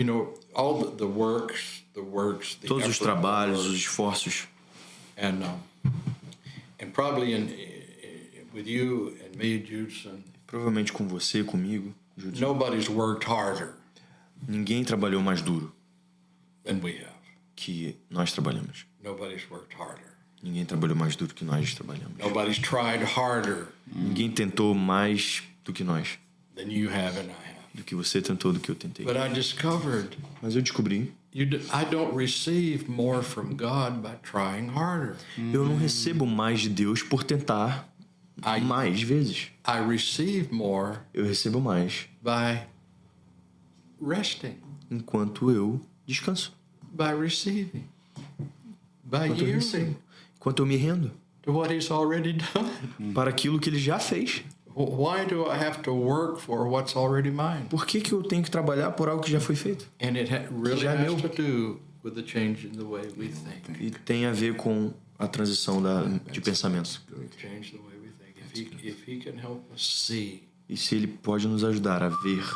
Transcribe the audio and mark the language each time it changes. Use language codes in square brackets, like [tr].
[en] You know, all the works, the [pt] Todos os [en] effort, [pt] trabalhos, os esforços. [en] and probably with you and me, Judson, [pt] Provavelmente com você, comigo, Judson. [en] nobody's worked harder [pt] Ninguém trabalhou mais duro [en] than we have. [pt] que nós trabalhamos. [en] Nobody's worked harder. [pt] Ninguém trabalhou mais duro que nós trabalhamos. [en] Nobody's tried harder [pt] Ninguém tentou mais do que nós. [en] than you have and I have. [pt] Do que você tentou, do que eu tentei. [en] But I discovered [pt] Mas eu descobri. [en] I don't receive more from God by trying harder. [pt] Eu não recebo mais de Deus por tentar mais vezes. [en] I receive more [pt] Eu recebo mais [en] by resting, [pt] enquanto eu descanso. [en] by receiving, by [pt] Enquanto eu [en] yielding [pt] recebo. Enquanto eu me rendo [en] to what He's already done. [pt] para aquilo que ele já fez. [en] Why do I have to work for what's already mine? [pt] Por que eu tenho que trabalhar por algo que já foi feito? [en] And it really [pt] Já é meu. [en] has to do with the change in the way we think. [pt] E tem a ver com a transição de pensamento. [en] Change the way we think. If he can help us see, [pt] E se ele pode nos ajudar a ver